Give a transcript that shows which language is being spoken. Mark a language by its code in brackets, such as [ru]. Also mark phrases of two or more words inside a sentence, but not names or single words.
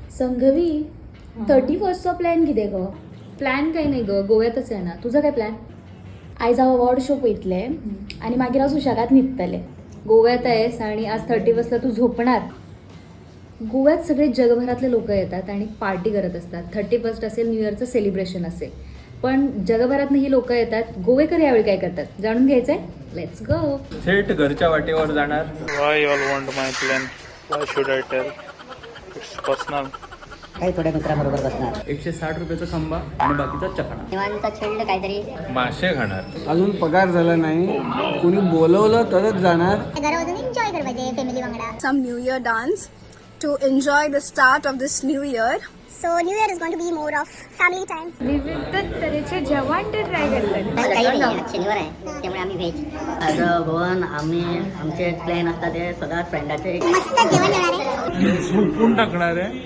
[kok] संघवी 31st प्लॅन कितें गो? [mr] प्लॅन काही नाही ग, गोव्यातच आहे ना. तुझा काय प्लॅन? [kok] आयज हांव अवॉर्ड शो पळयतले आनी मागीर हांव सुशेगाद न्हिदतलें. [mr] गोव्यात आहेस आणि आज 31st तू झोपणार. गोव्यात सगळे जगभरातले लोक येतात आणि पार्टी करत असतात. 31st असेल, [en] New Year [mr] सेलिब्रेशन असेल, पण जगभरातनं ही लोक येतात. गोवेकर यावेळी काय करतात जाणून घ्यायचंय. [en] let's go. [mr] थेट घरच्या वाटेवर जाणार. [en] Why you all want my plan? Why should I tell? It's personal. [mr] काही थोड्या मित्राबरोबर बसणार 160 रुपयाचा खंबा आणि बाकीचा चकणा. निवांत चिल्ड काहीतरी मासे खाणार. अजून पगार झाला नाही, कोणी बोलवलं तरच जाणार. [kok] घरा वचून एन्जॉय करपाचे फॅमिली वांगडा. [en] Some New Year dance to enjoy the start of this new year. So New Year is going to be more of family time. [mr] विविध तऱ्हेचे जेवण ते ट्राय करतात. काही नाही, आज शनिवार आहे त्यामुळे आम्ही व्हेज. आज गोवन आमचे प्लॅन असतात ते सदा फ्रेंडाचे मस्त जेवण जेवणार आहे. झोपून टाकणार आहे.